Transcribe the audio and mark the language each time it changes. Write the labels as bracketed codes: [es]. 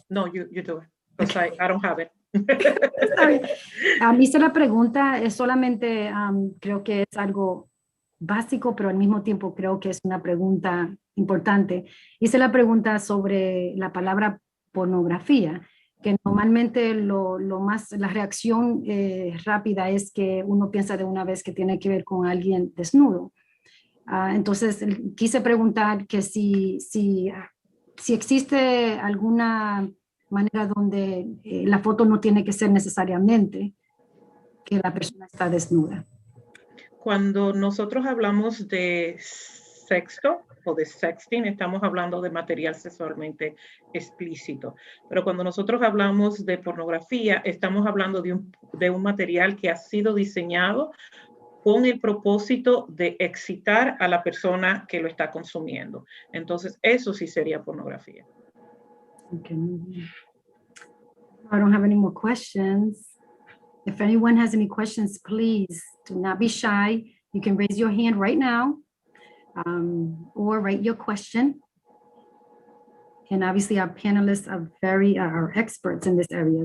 [en] No, you do it, because I don't have it. Sorry. [es] Hice la pregunta, es solamente, creo que es algo básico, pero al mismo tiempo creo que es una pregunta importante. Hice la pregunta sobre la palabra pornografía, que normalmente la reacción rápida es que uno piensa de una vez que tiene que ver con alguien desnudo. Entonces, quise preguntar que si existe alguna manera donde la foto no tiene que ser necesariamente que la persona está desnuda. Cuando nosotros hablamos de sexto o de sexting, estamos hablando de material sexualmente explícito. Pero cuando nosotros hablamos de pornografía, estamos hablando de un material que ha sido diseñado con el propósito de excitar a la persona que lo está consumiendo. Entonces, eso sí sería pornografía. [en] Okay. I don't have any more questions. If anyone has any questions, please do not be shy. You can raise your hand right now or write your question. And obviously our panelists are experts in this area.